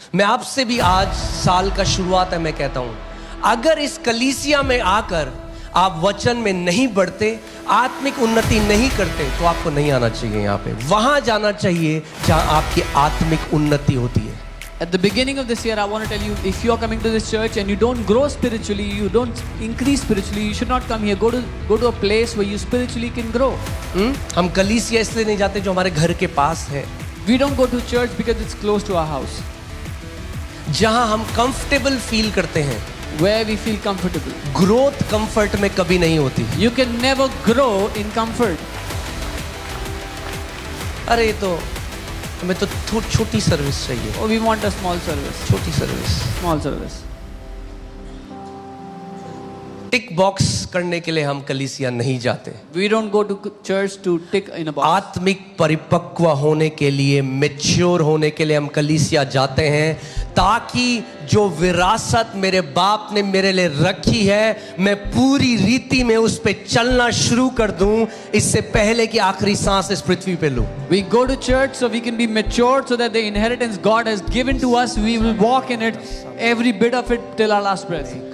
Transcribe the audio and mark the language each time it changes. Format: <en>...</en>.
<hi>मैं आपसे भी आज साल का शुरुआत है, मैं कहता हूं, अगर इस कलीसिया में आकर आप वचन में नहीं बढ़ते, आत्मिक उन्नति नहीं करते, तो आपको नहीं आना चाहिए यहाँ पे। वहां जाना चाहिए जहां आपकी आत्मिक उन्नति होती है।</hi> <en>At the beginning of this year, I want to tell you, if you are coming to this church and you don't grow spiritually, you don't increase spiritually, you should not come here. Go to a place where you spiritually can grow.</en> <hi>हम कलीसिया इसलिए नहीं जाते जो हमारे घर के पास है।</hi> <en>We don't go to church because it's close to our house,</en> <hi>जहां हम कंफर्टेबल फील करते हैं।</hi> <en>where we feel comfortable.</en> <hi>Growth comfort में कभी नहीं होती।</hi> <en>You can never grow in comfort.</en> <hi>अरे तो हमें तो छोटी सर्विस चाहिए।</hi> <en>Oh, we want a small service.</en> <hi>छोटी सर्विस।</hi> <en>Small service.</en> <hi>टिक बॉक्स करने के लिए हम कलीसिया नहीं जाते।</hi> <en>We don't go to church to tick in a box.</en> <hi>आत्मिक परिपक्व होने के लिए, मैच्योर होने के लिए हम कलीसिया जाते हैं, ताकि जो विरासत मेरे बाप ने मेरे लिए रखी है, मैं पूरी रीति में उस पे चलना शुरू कर दूं, इससे पहले कि आखिरी सांस इस पृथ्वी पे लूं।</hi> <en>We go to church so we can be matured, so that the inheritance God has given to us, we will walk in it, every bit of it till our last breath.</en>